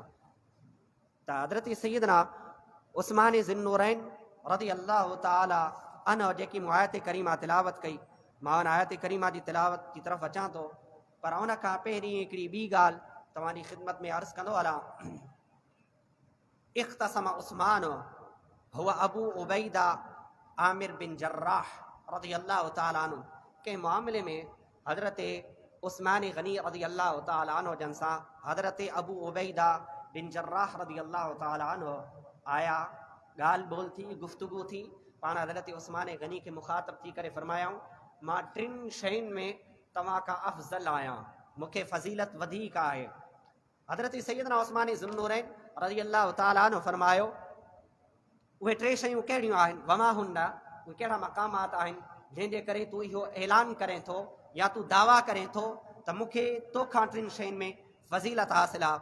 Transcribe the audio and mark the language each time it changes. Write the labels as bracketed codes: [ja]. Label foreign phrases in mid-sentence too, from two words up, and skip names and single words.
[sd] त हज़रत सैयदना उस्मान ज़ुन्नूरैन [ar] رضي الله تعالى عنه [sd] जेकी मूं आयत करीमा तिलावत कई, मां उन आयत करीमा जी तिलावत [ur] की तरफ़ [sd] अचां थो, पर उन खां पहिरीं हिकिड़ी ॿी ॻाल्हि तव्हांजी ख़िदमत में अर्ज़ु कंदो हलां। इख्तसम उस्मान हुआ अबू उबैदा आमिर बिन जर्राह [ar] رضي الله تعالى عنه [ur] के मामले में [sd] हजरत उस्मान गनी [ar] رضي الله تعالى عنه [sd] जंसा हजरत अबू उबैदा बिन जर्राह [ar] رضي الله تعالى عنه [sd] आया, ॻाल्हि ॿोल थी, गुफ्तगू थी, पाण हजरत उस्मान गनी के मुखातब थी करे फरमायाऊं मां टिनि शयुनि में तव्हां खां अफ़ज़ल आहियां, मूंखे फज़ीलत वधीक आहे। हजरत सैयदना उस्मान ज़ुन्नूरैन [ar] رضي الله تعالى عنه [sd] फरमायो उहे टे शयूं कहिड़ियूं आहिनि, [ar] وما هن, [sd] उहे कहिड़ा मक़ामात आहिनि जंहिंजे करे तूं इहो ऐलान करें थो या तूं दावा करें थो त मूंखे तोखां टिनि शयुनि में फज़ीलत हासिल आहे।